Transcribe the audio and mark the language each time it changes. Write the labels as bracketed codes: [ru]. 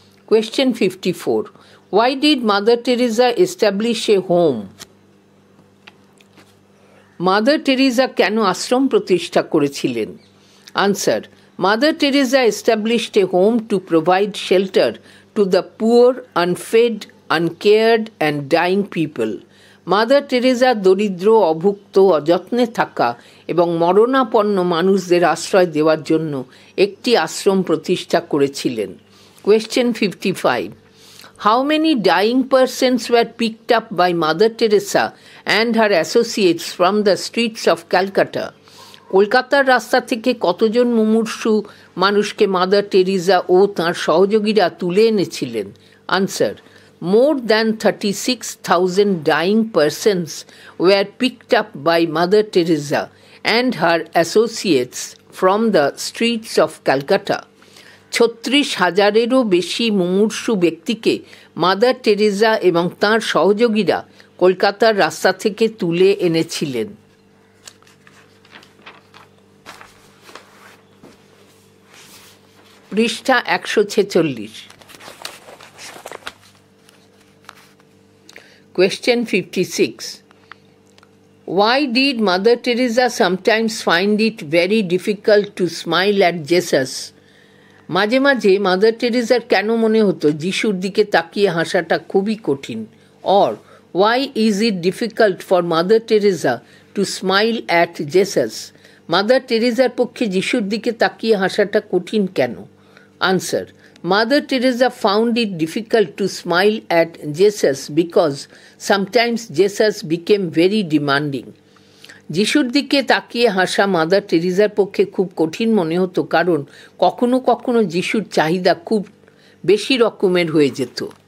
[en] Question 54. Why did Mother Teresa establish a home? [bn] Mother Teresa কেন আশ্রম প্রতিষ্ঠা করেছিলেন? [en] Answer. Mother Teresa established a home to provide shelter to the poor, unfed, uncared and dying people. [bn] Mother Teresa দরিদ্র, অভুক্ত, অযত্নে থাকা এবং মরণাপন্ন মানুষদের আশ্রয় দেওয়ার জন্য একটি আশ্রম প্রতিষ্ঠা করেছিলেন। [en] Question 55. How many dying persons were picked up by Mother Teresa and her associates from the streets of Calcutta? [bn] কলকাতার রাস্তা থেকে কতজন মুমূর্ষু মানুষকে মাদার টেরিজা ও তাঁর সহযোগীরা তুলে এনেছিলেন? [en] Answer. More than 36,000 dying persons were picked up by Mother Teresa and her associates from the streets of Calcutta. [bn] 36,000-এরও বেশি মুমূর্ষু ব্যক্তিকে মাদার টেরিজা এবং তাঁর সহযোগীরা কলকাতার রাস্তা থেকে তুলে এনেছিলেন। পৃষ্ঠা 146। [en] Question 56. Why did Mother Teresa sometimes find it very difficult to smile at Jesus? [bn] মাঝে মাঝে মাদার টেরিজার কেন মনে হতো যিশুর দিকে তাকিয়ে হাসাটা খুবই কঠিন? [en] Or why is it difficult for Mother Teresa to smile at Jesus? [bn] Mother টেরিজার পক্ষে যিশুর দিকে তাকিয়ে হাসাটা কঠিন কেন? [en] Answer. Mother Teresa found it difficult to smile at Jesus because sometimes Jesus became very demanding. [bn] যিশুর দিকে তাকিয়ে হাসা মাদার টেরিজার পক্ষে খুব কঠিন মনে হতো কারণ কখনো কখনো যিশুর চাহিদা খুব বেশি রকমের হয়ে যেত।